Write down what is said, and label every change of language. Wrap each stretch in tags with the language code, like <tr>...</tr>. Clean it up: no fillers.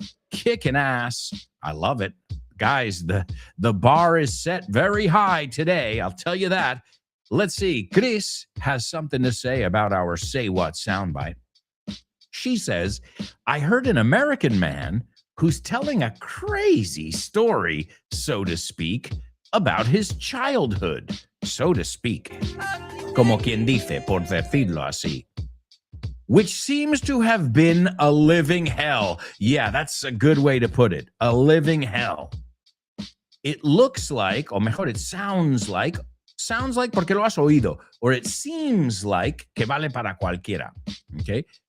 <en>Kicking ass. I love it. Guys, the bar is set very high today. I'll tell you that. Let's see. Chris has something to say about our Say What soundbite. She says, I heard an American man who's telling a crazy story, so to speak, about his childhood, so to speak.</en> <es>Como quien dice, por decirlo así.</es> <en>Which seems to have been a living hell. Yeah, that's a good way to put it. A living hell. It looks like,</en> <es>o mejor,</es> <en>it sounds like</en> <es>porque lo has oído,</es> <en>or it seems like</en> <es>que vale para cualquiera.</es> <en>Okay?</en>